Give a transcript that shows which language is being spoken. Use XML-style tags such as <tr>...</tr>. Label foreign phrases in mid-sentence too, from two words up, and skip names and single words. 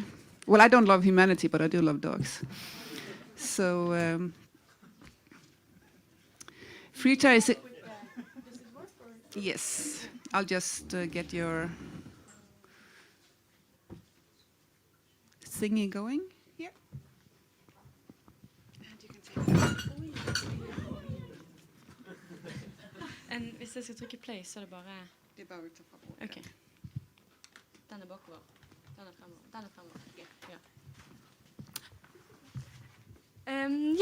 <en>Well, I don't love humanity, but I do love dogs. So, Frida is... Yes. I'll just get your thingy going here.</en> <no>Hvis jeg skal trykke play, så er det bare... Det er bare å ta fra bort. Ok. Den er bakover. Den er fremover. Den er fremover. Ja.</no>